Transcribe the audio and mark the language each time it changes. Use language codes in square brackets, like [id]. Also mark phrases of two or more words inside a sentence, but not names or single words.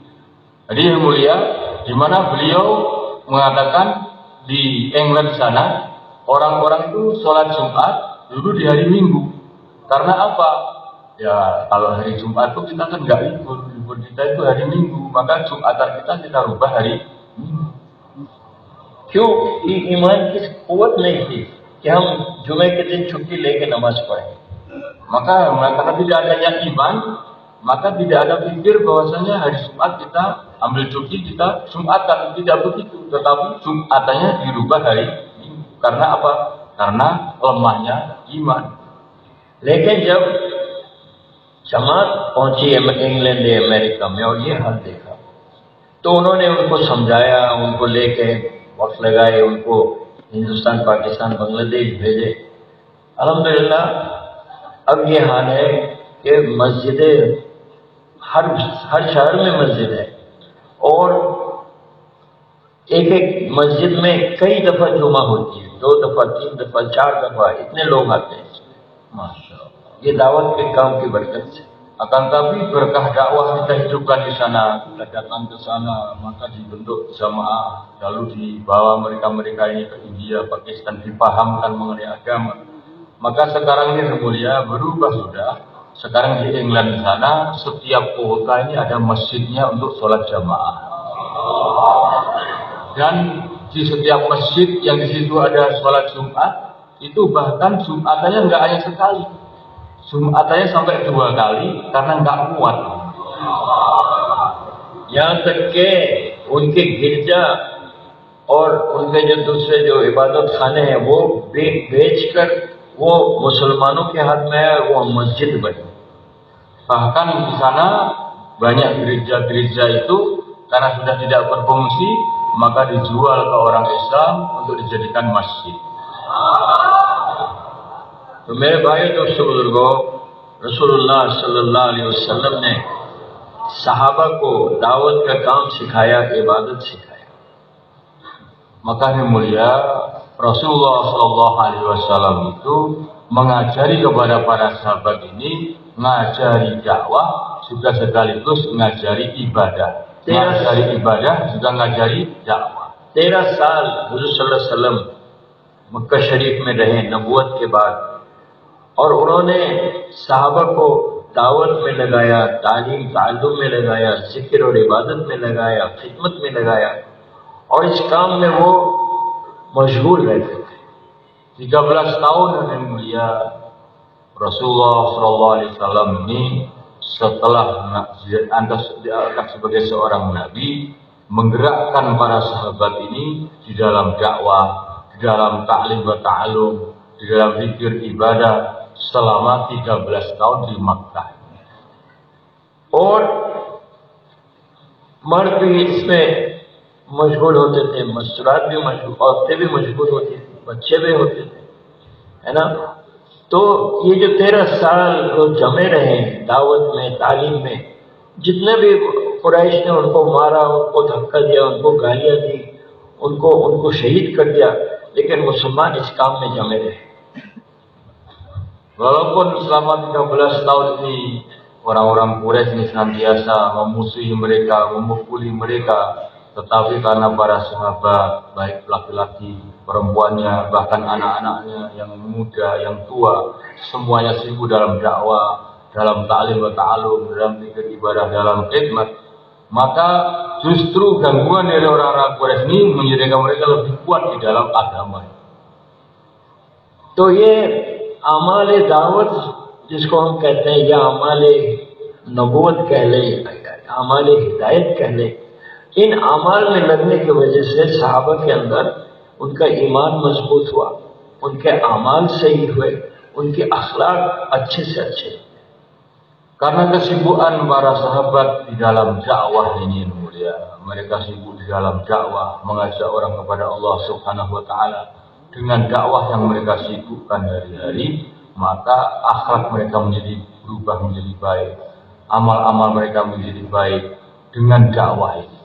[id] Jadi yang mulia, di mana beliau mengatakan di England sana orang-orang itu sholat Jumat dulu di hari Minggu. Karena apa? Ya kalau hari Jumat itu kita kan nggak libur, libur kita itu hari Minggu, maka Jumatan kita rubah hari Minggu. [hi] क्यों? ईमान की कुव्वत नहीं थी कि हम जुमे के दिन छुट्टी लेके नमाज पढ़ें। [id] Maka karena tidak adanya iman, maka tidak ada pikir bahwasanya hari Jumat kita ambil cuti, kita Jumatan. Tidak begitu, tetapi Jumatannya dirubah hari Minggu. Karena apa? Karena lemahnya iman. [hi] लेकिन जब जमात पहुंची इंग्लैंड या अमेरिका में और ये हाल देखा, तो उन्होंने उनको समझाया, उनको लेके वक्त लगाए, उनको हिंदुस्तान, पाकिस्तान, बांग्लादेश भेजे। अल्हम्दुलिल्लाह अब ये हाल है कि मस्जिदें हर शहर में मस्जिद है और एक मस्जिद में कई दफा जुमा होती है, 2 दफा, 3 दफा, 4 दफा, इतने लोग आते हैं। माशाअल्लाह, ये दावत के काम की बरकत से। [id] Akan tapi berkah dakwah kita hidupkan di sana, kita datang ke sana, maka dibentuk jamaah, lalu dibawa mereka-mereka ini ke India, Pakistan, dipahamkan mengenai agama. Maka sekarang ini mulia berubah sudah. Sekarang di England sana, setiap kota ini ada masjidnya untuk sholat jamaah. Dan di setiap masjid yang di situ ada sholat Jumat, itu bahkan Jumatannya nggak hanya sekali, Jumatannya sampai 2 kali karena nggak kuat. [hi] यहाँ तक के उनके गिरजा और उनके जो दूसरे जो इबादत खाने हैं वो बेचकर वो मुसलमानों के हाथ में है, वो मस्जिद बनी। [id] Bahkan di sana banyak gereja-gereja itu karena sudah tidak berfungsi, maka dijual ke orang Islam untuk dijadikan masjid. [hi] तो मेरे भाई दोस्तों बुजुर्गों, रसूलुल्लाह [ar] صلى الله عليه وسلم [hi] ने सहाबा को दावत का काम सिखाया, इबादत सिखाया। [id] Makanya mulia, Rasulullah [ar] صلى الله عليه وسلم [id] itu mengajari kepada para sahabat ini, ngajari dakwah juga sekaligus ngajari ibadah. Ngajari ibadah juga ngajari dakwah. [hi] 13 साल हुज़ूर [ar] صلى الله عليه وسلم [hi] मक्का शरीफ में रहे नबूवत के बाद, और उन्होंने सहाबा को दावत में लगाया, [ar] تعليم تعلم [hi] में लगाया, जिक्र और इबादत में लगाया, खिदमत में लगाया, और इस काम में वो मशगूल रहते थे। [id] 13 tahun yang mulia, Rasulullah [ar] صلى الله عليه وسلم [id] ini setelah diangkat sebagai seorang nabi, menggerakkan para sahabat ini di dalam dakwah, di dalam [ar] تعليم وتعلم, [id] di dalam zikir ibadah selama 13 tahun di Makkah. [hi] और मर्द भी इसमें मशगूल होते थे, मस्तूरात भी मशगूल, औरतें भी मशगूल होती थी, बच्चे भी होते थे, है ना। तो ये जो 13 साल वो जमे रहे दावत में, तालीम में, जितने भी कुरैश ने उनको मारा, उनको धक्का दिया, उनको गालियां दी, उनको शहीद कर दिया, लेकिन मुसलमान इस काम में जमे रहे। [id] Walaupun selama 13 tahun ini orang-orang Quraisy ini senantiasa memusuhi mereka, memukuli mereka, tetapi karena para sahabat, baik laki-laki, perempuannya, bahkan anak-anaknya, yang muda, yang tua, semuanya sibuk dalam dakwah, dalam [ar] تعليم وتعلم, [id] dalam zikir ibadah, dalam khidmat, maka justru gangguan dari orang-orang Quraisy ini menjadikan mereka lebih kuat di dalam agama. [hi] तो ये अमाल दावत जिसको हम कहते हैं, या अमाल नबूवत कह लें, अमाल हिदायत कह लें, इन अमाल में लगने की वजह से सहाबा के अंदर उनका ईमान मजबूत हुआ, उनके अमाल सही हुए, उनके अखलाक अच्छे से अच्छे। [id] Karena kesibukan para sahabat di dalam dakwah ini mulia, mereka sibuk di dalam dakwah, mengajak orang kepada Allah [ar] سبحانه وتعالى. [id] Dengan dakwah yang mereka sibukkan hari-hari, maka akhlak mereka berubah menjadi baik, amal-amal mereka menjadi baik dengan dakwah ini.